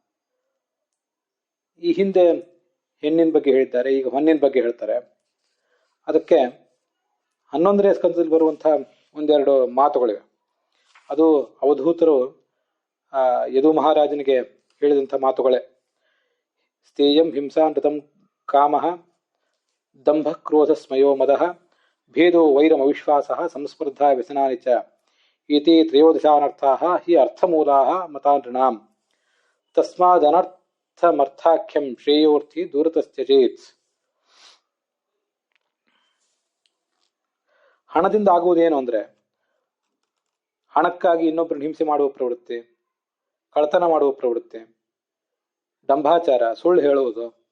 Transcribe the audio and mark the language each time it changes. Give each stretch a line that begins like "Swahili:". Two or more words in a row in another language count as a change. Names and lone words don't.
Kannada: ಈ ಹಿಂದೆ ಹೆಣ್ಣಿನ ಬಗ್ಗೆ ಹೇಳಿದ್ದಾರೆ, ಈಗ ಹೊನ್ನಿನ ಬಗ್ಗೆ ಹೇಳ್ತಾರೆ. ಅದಕ್ಕೆ 11ನೇ ಸ್ಕಂದದಲ್ಲಿ ಬರುವಂತಹ 1-2 ಮಾತುಗಳಿವೆ. ಅದು ಅವಧೂತರು ಯದು ಮಹಾರಾಜನಿಗೆ ಹೇಳಿದಂಥ ಮಾತುಗಳೇ.
Sanskrit: ಸ್ಥೇಯಂ ಹಿಂಸಾ ನೃತಂ ಕಾಮಃ ದಂಭ ಕ್ರೋಧ ಸ್ಮಯೋ ಮದಃ ಭೇದೋ ವೈರಂ ಅವಿಶ್ವಾಸಃ ಸಂಸ್ಪರ್ಧಾ ವ್ಯಸನಾನಿ ಚ ಇತಿ ತ್ರಯೋದಶಾನರ್ಥಾಃ ಹಿ ಅರ್ಥಮೂಲಾಃ ಮತಾನೃಣಾಂ ತಸ್ಮಾದನರ್ಥಮರ್ಥಾಖ್ಯಂ ಶ್ರೇಯೋರ್ಥಿ ದೂರತಶ್ಚೇತ್.
Kannada: ಹಣದಿಂದ ಆಗುವುದೇನು ಅಂದ್ರೆ ಹಣಕ್ಕಾಗಿ ಇನ್ನೊಬ್ಬರನ್ನು ಹಿಂಸೆ ಮಾಡುವ ಪ್ರವೃತ್ತಿ, ಕಳ್ಳತನ ಮಾಡುವ ಪ್ರವೃತ್ತಿ, ದಂಭಾಚಾರ, ಸುಳ್ಳು ಹೇಳುವುದು,